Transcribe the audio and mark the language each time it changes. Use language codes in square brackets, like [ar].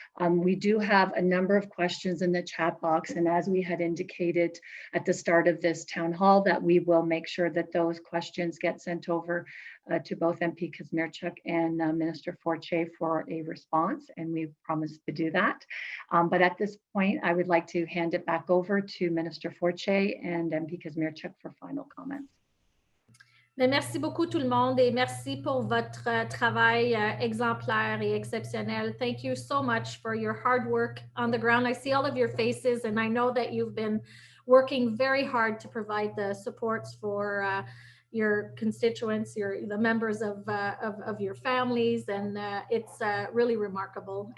[en] We do have a number of questions in the chat box, and as we had indicated at the start of this town hall, that we will make sure that those questions get sent over to both MP Kusmierczyk and Minister Fortier for a response, and we promise to do that. But at this point, I would like to hand it back over to Minister Fortier and MP Kusmierczyk for final comments. [fr] Merci beaucoup tout le monde et merci pour votre travail exemplaire et exceptionnel. [en] Thank you so much for your hard work on the ground. I see all of your faces and I know that you've been working very hard to provide the supports for your constituents, the members of your families, and it's really remarkable.